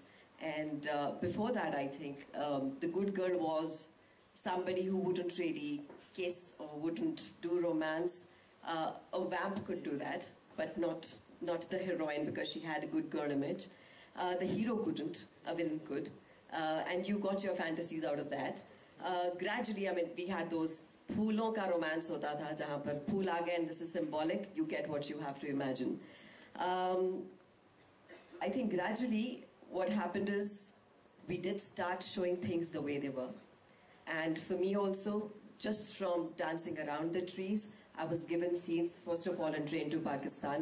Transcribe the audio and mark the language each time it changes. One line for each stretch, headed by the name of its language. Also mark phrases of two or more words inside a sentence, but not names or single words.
English: And before that, I think, the good girl was somebody who wouldn't really kiss or wouldn't do romance. A vamp could do that, but not the heroine, because she had a good girl image. The hero couldn't, a villain could. And you got your fantasies out of that. Gradually, I mean, we had those
Hindi: फूलों का रोमांस होता था, जहाँ पर फूल आ गए,
English: and this is symbolic, you get what you have to imagine. I think gradually what happened is we did start showing things the way they were. And for me also, just from dancing around the trees, I was given scenes, first of all in Train to Pakistan.